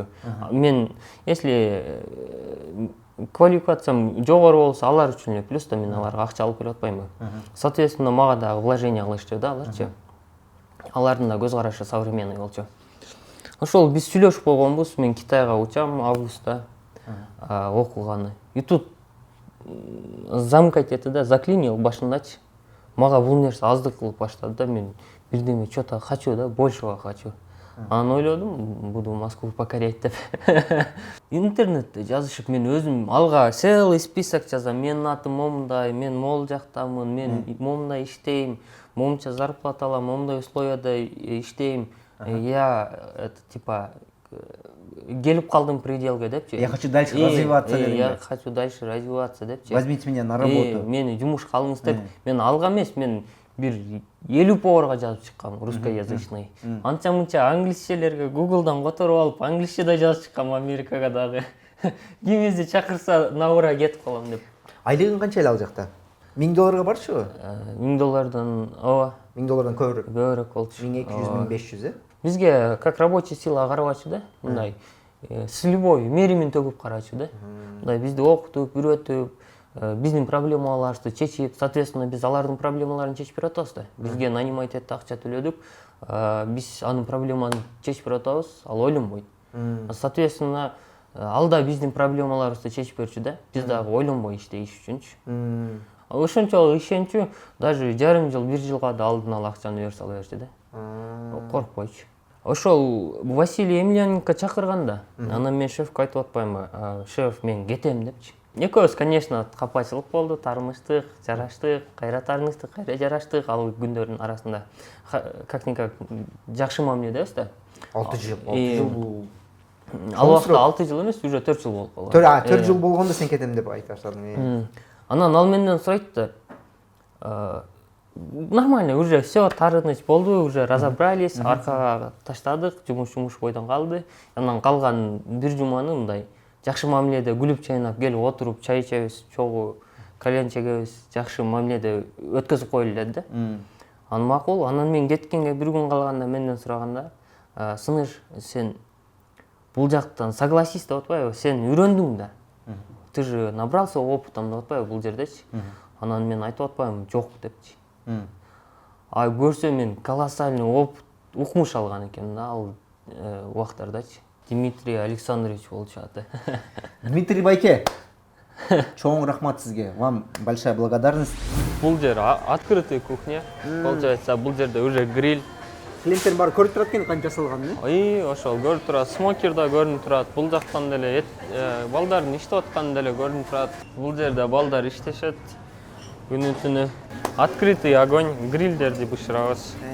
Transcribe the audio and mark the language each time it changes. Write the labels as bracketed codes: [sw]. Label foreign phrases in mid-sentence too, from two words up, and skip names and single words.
[ky] Мен если квалификациям жогору болсо, алар үчүн эле плюс да мен аларга акча алып берип атпаймынбы. Соответственно, мага дагы вложение кылышты да аларчы. Алардын да көз карашы современный болчу. Ошол биз сүйлөшүп койгонбуз, мен Китайга учам августта окуганы. [ru] И тут замкать это [ky] да, заклинил башындачы. Мага бул нерсе аздык кылып баштады да, мен бирдеме [ru] что-то хочу [ky] да, [ru] большего хочу. [ky] Анан ойлодум, [ru] буду Москву покорять деп. [ky] Интернетте жазышып мен өзүм алга [ru] целый список [ky] жазам. Менин атым момундай, мен могул жактамын, мен момундай иштейм, момунча зарплата алам, момундай условияда иштейм. [ru] Я это типа [ky] келип калдым пределге депчи. [ru] Я хочу дальше развиваться деп. Я хочу дальше развиваться депчи. Возьмите меня на работу. [ky] Мени жумушка алыңыз деп. Мен алга эмес, мен бир 50 поварга жазып чыккам, русскоязычный. Анча-мынча англисчелерге Google'дан которуп алып, англисче да жазып чыккам Америкага дагы. Кимизи чакырса [ru] на ура [ky] кетип калам деп. Айлыгың канча эле ал жакта? $1000 барчу? $1000 ооба. $1000 көбүрөөк. Көбүрөөк болчу. 1200, 1500, э? Бизге [ru] как рабочий сила [ky] карабачы да, мындай [ru] с любовью, [ky] меримен төгүп карачу да. Мындай бизди окутуп, үйрөтүп, биздин проблемаларыбызды чечип, соответственно, биз алардын проблемаларын чечип берип атабыз да. Бизге нанимать этти акча төлөдүк, биз анын проблеманы чечип берип атабыз, ал ойлонбойт. Соответственно, ал да биздин проблемаларыбызды чечип берчү да, биз дагы ойлонбой иштейиш үчүнчү. Ошончолук ишенчү, даже жарым жыл, 1 жылга да алдын ала акчаны берип сала берчү да. Коркпойчу. Ошол Василий Емельяненко чакырганда, анан мен шефке айтып атпаймынбы, шеф, мен кетем депчи. Экөөбүз, конечно, капачылык болду, таармыштык, жараштык, кайра таармыштык, кайра жараштык ал күндөрдүн арасында. Как-никак жакшы мамиледебиз да. 6 жыл бул. Ал убакта 6 жыл эмес, уже 4 жыл болуп калган. 4 жыл болгондо сен кетем деп айта баштадың. Анан ал менден сурайт да, [ru] нормально, уже все, [ky] таарыныч болду, [ru] уже разобрались, [ky] аркага таштадык, жумуш бойдон калды. Анан калган 1 жуманы мындай жакшы мамиледе күлүп чайнап келип отуруп, чай ичебиз, чогуу кальян чегебиз, жакшы мамиледе өткөзүп коелу эле да. Анан макул, анан мен кеткенге 1 күн калганда менден сураганда, сыныш, сен бул жактан согласись деп атпайбы, сен үйрөндүң да. [ru] Ты же набрался опытом [ky] деп атпайбы бул жердечи. Анан мен айтып атпаймынбы, жок депчи. А көрсө мен [ru] колоссальный опыт, [ky] укмуш алган экенмин да ал убактардачы. Дмитрий Александрович болчу аты. Дмитрий байке, чоң рахмат сизге. [ru] Вам большая благодарность. [ky] Бул жер [ru] открытая кухня. [ky] Получается, бул жерде уже гриль. Клиенттер бар көрүп турат экен канча жасалганын. Ошол көрүп турат, смокер да көрүнүп турат. Бул жактан деле балдардын иштеп атканы деле көрүнүп турат. Бул жерде балдар иштешет. Күнү-түнү [ru] открытый огонь, [ky] грильдерди бышырабыз.